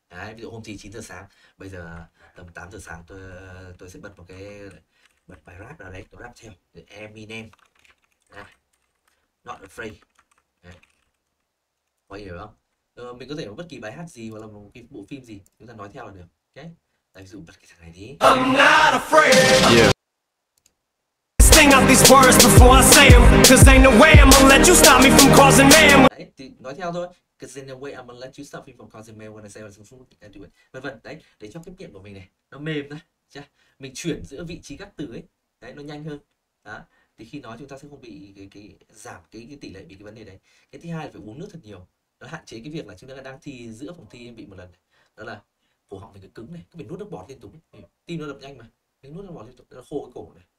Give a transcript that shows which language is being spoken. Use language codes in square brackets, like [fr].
[vi] Đấy, ví dụ hôm thi 9 giờ sáng, bây giờ tầm 8 giờ sáng tôi sẽ bật bài rap ra đấy, tôi rap theo. Eminem. [en] Not afraid. [vi] Đấy. Có hiểu không? Mình có thể có bất kỳ bài hát gì hoặc là một cái bộ phim gì chúng ta nói theo là được. Okay? Ví dụ bật cái thằng này đi. [en] I'm not afraid. Yeah. Sing out these words before I say them, cause ain't no way I'm gonna let you stop me from causing mayhem. [vi] Đấy, thì nói theo thôi. [en] Cause ain't no way I'm gonna let you stop me from causing mayhem when I say I do it. [vi] Vân vân. Đấy, để cho cái miệng của mình này nó mềm ra. Mình chuyển giữa vị trí các từ ấy, đấy nó nhanh hơn. Đó. Thì khi nói chúng ta sẽ không bị cái giảm cái tỷ lệ bị cái vấn đề đấy. Cái thứ hai là phải uống nước thật nhiều. Nó hạn chế cái việc là chúng ta đang thi, giữa phòng thi em bị một lần này. Đó là cổ họng mình cứ cứng này, cứ phải nuốt nước bọt liên tục, tim nó đập nhanh mà, mình nuốt nước bọt liên tục nó khô cái cổ này.